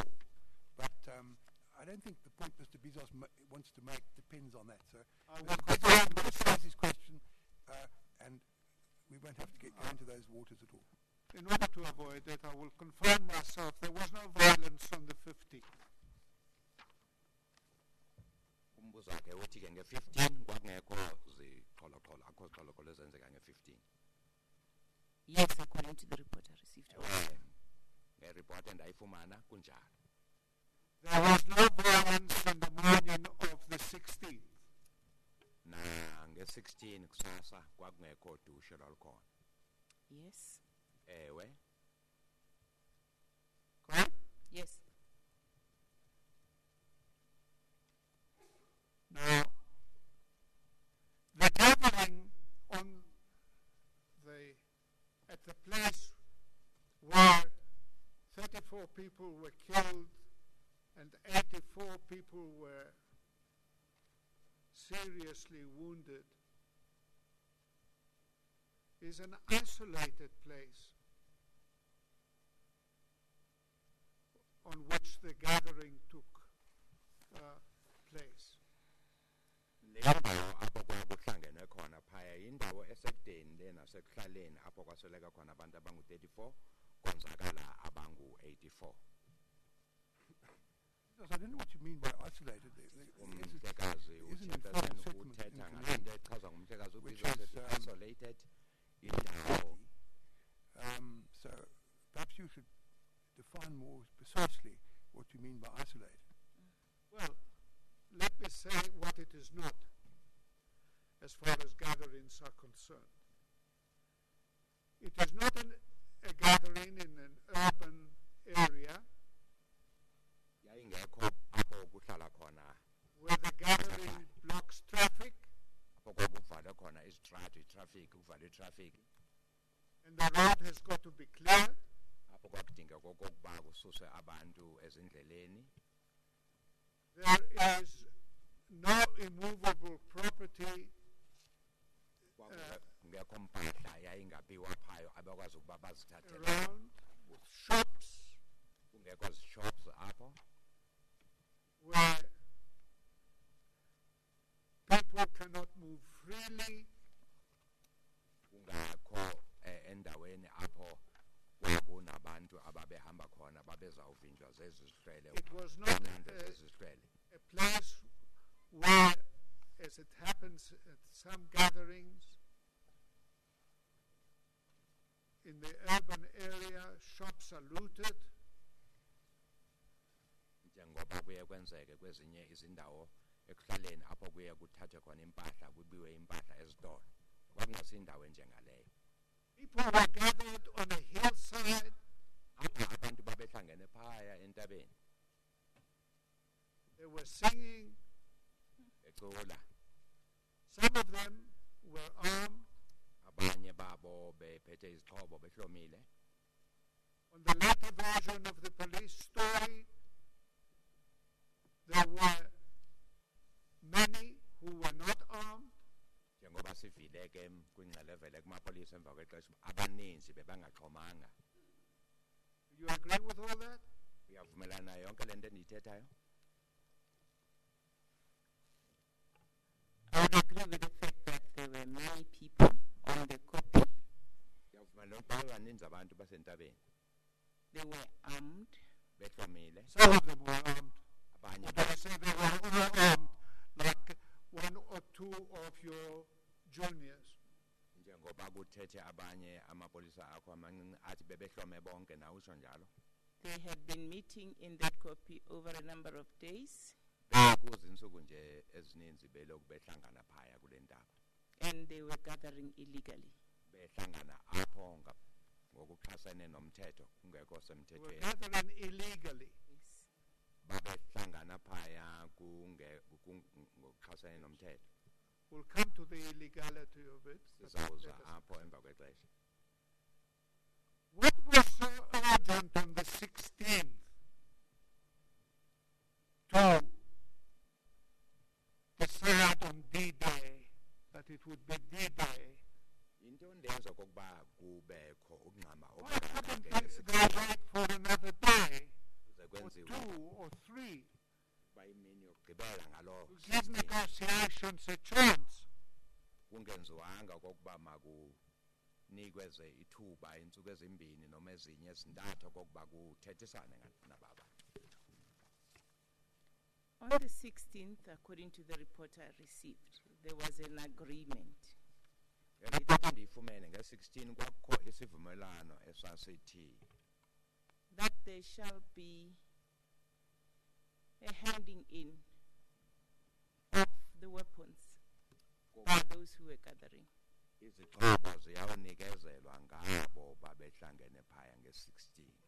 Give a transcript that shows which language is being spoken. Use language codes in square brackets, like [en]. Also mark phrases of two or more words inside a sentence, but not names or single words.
[en] But I don't think the point Mr. Bezos wants to make depends on that. So we'll raise his question, and we won't have to get into those waters at all. In order to avoid that, I will confirm myself there was no violence on the 15th. [xh] Umbuzo wakhe uthi ke nge-15 kwakungekho ziqholoqholo akho ziqholoqholo ezenzeka nge-15. [en] Yes, according to the report I received. [xh] Nge-report endayifumana kunjalo. [en] There was no violence in the morning of the 16th. [xh] Na nge-16 kusasa kwakungekho dushe lwalukhona. [en] Yes. [xh] Ewe. [en] Correct? Yes. Now, the gathering at the place where 34 people were killed and 84 people were seriously wounded is an isolated place on which the gathering took place. [xh] Le ndawo apho kwakuhlangenwe khona phaya yindawo esekudeni le nasekuhlaleni apho kwasweleka khona abantu abangu-34 konzakala abangu-84. [en] Yes, I don't know what you mean by isolated. [xh] Umhlekazi uchairperson uthetha ngalento echazwa ngumhlekazi ubizwa ukuthi isolated indawo. [en] So perhaps you should define more precisely what you mean by isolated. Well, let me say what it is not, as far as gatherings are concerned. It is not a gathering in an urban area [xh] Yayingekho apho kuhlala khona [en] where the gathering blocks traffic [xh] apho kwakuvalwe khona izitrato itraffic kuvalwe itraffic [en] and the road has got to be cleared. [xh] apho kwakudingeka okokuba kususwe abantu ezindleleni. [en] There is no immovable property [xh] Kungekho mpahla yayingabiwa phayo abakwazi ukuba bazithathele. [en] around with shops [xh] Kungekho shops apho [en] where people cannot move freely. [xh] kungakho endaweni apho kwakunabantu ababehamba khona babezawuvinjwa zezi zihlwele. [en] It was not [xh] Unqanda zezi zihlwele. [en] a place where, as it happens at some gatherings, in the urban area, shops are looted. [xh] Njengoba kuye kwenzeke kwezinye izindawo ekuhlaleni apho kuye kuthathwe khona impahla kubiwe impahla ezitolo. Kwakungasindawo enjengaleyo. [en] People were gathered on a hillside. [xh] Apha abantu babehlangene phaya entabeni [en] They were singing. [xh] becula. [en] Some of them were armed. [xh] Abanye babo bephethe izixhobo behlomile. [en] On the later version of the police story, there were many who were not armed. [xh] Njengoba sivile ke kwingxelevele kumapolisa emva kwexesha abaninzi bebangaxhomanga. [en] Do you agree with all that? [xh] Uyavumelana yonke le nto endiyithethayo? [en] I would agree with the fact that there were many people on the copy. [xh] Uyavumelana ukuba baninzi abantu basentabeni [en] They were armed. [xh] behlomile. [en] Some of them were armed. [xh] Abanye [en] But I say they were all armed, like one or two of your juniors. [xh] njengoba kuthethe abanye amapolisa akho amancinci athi bebehlome bonke nawe usho njalo. [en] They had been meeting in that copy over a number of days, [xh] Bekuzinsuku nje ezininzi belokhu behlangana phaya kule ntaba. [en] and they were gathering illegally. [xh] Behlangana apho ngokuxhasene nomthetho kungekho [en] They were [xh] semthethweni. [en] gathering illegally. Yes. [xh] Babehlangana phaya ngokuxhasene nomthetho. [en] We'll come to the illegality of it. but [xh] Sizawuza [en] let us- [xh] apho emva kwexesha. [en] What was so urgent on the 16th to decide on D-Day that it would be D-Day? [xh] Into ndenza kokuba kubekho ukungxama [en] Why couldn't they [xh] okungaka [en] wait for another day, [xh] kuze [en] or [xh] kwenziwe [en] 2 or 3, [xh] kuba imini yokugqibela ngalo [en] to give negotiations a chance? [xh] kungenziwanga kokuba makunikwe ithuba iintsuku ezimbini noma ezinye ezintathu kokuba kuthethisane naba bantu. [en] On the 16th, according to the report I received, there was an agreement [xh] Ngeliphathi ndiyifumene nge-16 kwakukho isivumelwano esasithi that there shall be a handing in of the weapons by those who were gathering. izixhobo ziyawunikezelwa ngabo babehlangene phaya nge-16.